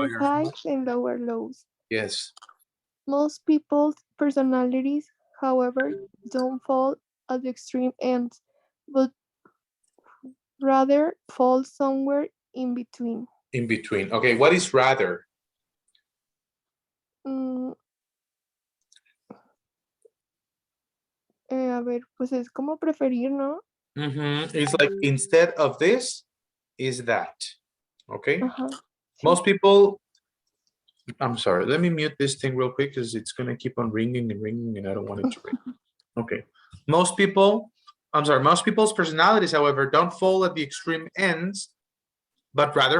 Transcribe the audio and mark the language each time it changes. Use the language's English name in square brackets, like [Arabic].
[English] Higher heights heights. and lower lows. Yes. Most people's personalities, however, don't fall at the extreme ends, but rather fall somewhere in between. In between. Okay, what is rather? [Spanish] Mm, a ver, pues es como preferir, ¿no? [English] It's like instead of this is that. Okay. [Spanish] Ajá. Sí. [English] Most people I'm sorry. Let me mute this thing real quick because it's gonna keep on ringing and ringing, and I don't want it to ring. Okay. Most people, I'm sorry. Most people's personalities, however, don't fall at the extreme ends, but rather